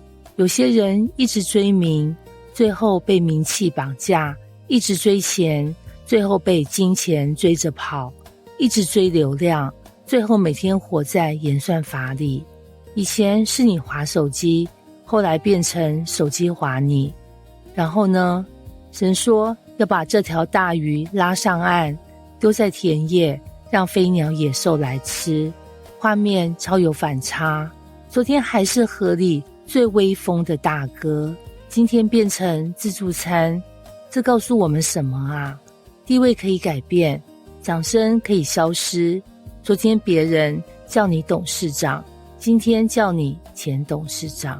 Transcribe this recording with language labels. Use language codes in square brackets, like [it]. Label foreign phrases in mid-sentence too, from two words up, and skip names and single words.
[zh] 有些人一直追名，最後被名氣綁架；一直追錢，最後被金錢追着跑；一直追流量，最後每天活在演算法裡。以前是你滑手機，後來變成手機滑你。然後呢，神說要把這條大魚拉上岸，丟在田野，讓飛鳥野獸來吃。畫面超有反差。昨天還是河裡最威風的大哥，今天變成自助餐。這告訴我們什麼啊？地位可以改變，掌聲可以消失。昨天別人叫你董事長，今天叫你前董事長。